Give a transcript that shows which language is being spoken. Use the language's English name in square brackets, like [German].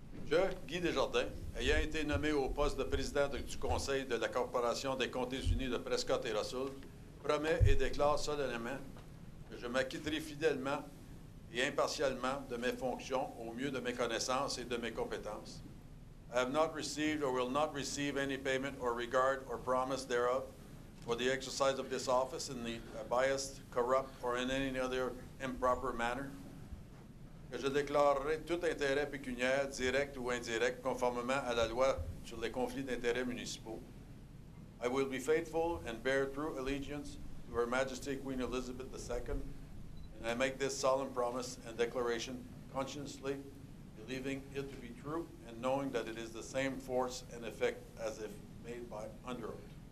[French] Je, Guy Desjardins, ayant été nommé au poste de président du Conseil de la Corporation des Comtés unis de Prescott et Russell, promets et déclare solennellement que je m'acquitterai fidèlement et impartialement de mes fonctions au mieux de mes connaissances et de mes compétences. [English] I have not received or will not receive any payment or regard or promise thereof for the exercise of this office in the biased, corrupt, or in any other improper manner. [French] Que je déclarerai tout intérêt pécuniaire, direct ou indirect, conformément à la loi sur les conflits d'intérêts municipaux. [English] I will be faithful and bear true allegiance to Her Majesty Queen Elizabeth II, and I make this solemn promise and declaration consciously, believing it to be true and knowing that it is the same force and effect as if made by under oath.